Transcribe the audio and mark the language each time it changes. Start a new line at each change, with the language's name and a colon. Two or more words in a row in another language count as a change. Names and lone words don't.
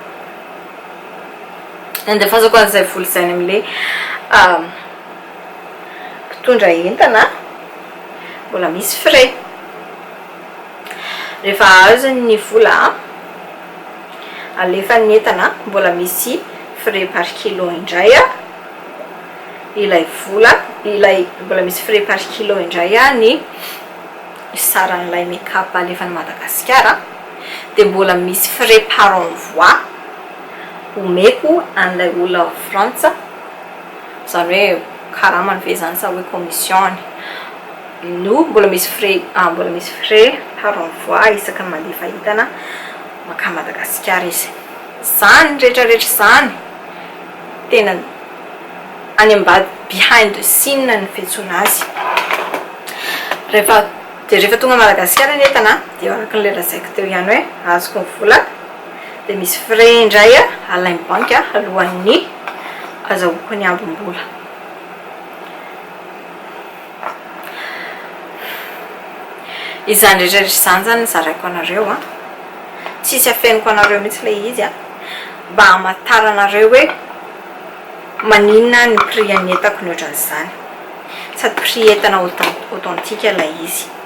Malagasy: Ny andefasako an'izay voly zay am'le mpitondra entana mbola misy frais rehefa azo ny vola alefa ny entana mbola misy frais
French: par kilo
Malagasy: indray ilay vola mbola misy frais
French: par kilo
Malagasy: indray ny saran'ilay make-up alefa ny Madagasikara de mbola misy frais
French: par envoi
Malagasy: omeko an'ilay olona Frantsa zany hoe karama ny vezany sa hoe commission no mbola misy frais
French: par envoi
Malagasy: isaka mandefa entana maka Madagasikara izy zany rehetrarehetra zany tena any ambady
English: behind the scene
Malagasy: ny fiantsona azy rehefa tonga Madagasikara ny entana de araka ny lazaiko teo ihany hoe azoko ny vola de misy frais indray alain'ny banky alohan'ny azahoako ny ambom-bola. Izany rehetrarehetra zany zany zaraiko anareo tsisy afeniko anareo mihitsy le izy mba hamatara anareo hoe maninona ny prix any entako ny ohatran'izany sady prix entana authentique ilay izy.